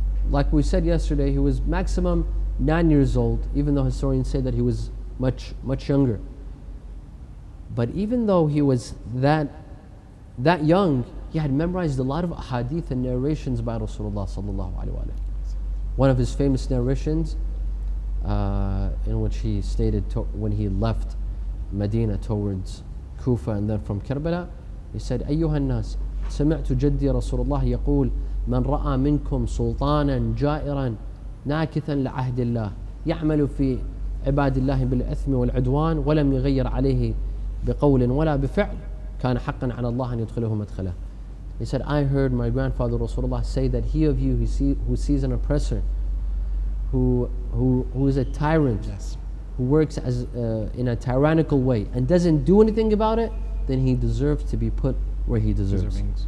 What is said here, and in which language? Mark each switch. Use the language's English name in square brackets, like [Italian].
[English] Like we said yesterday, he was maximum 9 years old, even though historians say that he was much younger. But even though he was that young, he had memorized a lot of hadith and narrations by Rasulullah sallallahu alaihi wasallam. One of his famous narrations, in which he stated when he left Medina towards Kufa and then from Karbala, he said, [Arabic] أيها الناس سمعت جدي رسول الله يقول من رأى منكم سلطانا جائرا ناكثا لعهد الله يعمل في عباد الله بالإثم والعدوان ولم يغير عليه بقول ولا بفعل كان حقا على الله أن يدخله مدخله. [English] He said, I heard my grandfather Rasulullah say that he of you who sees an oppressor, who is a tyrant, Yes. who works as in a tyrannical way and doesn't do anything about it, then he deserves to be put where he deserves.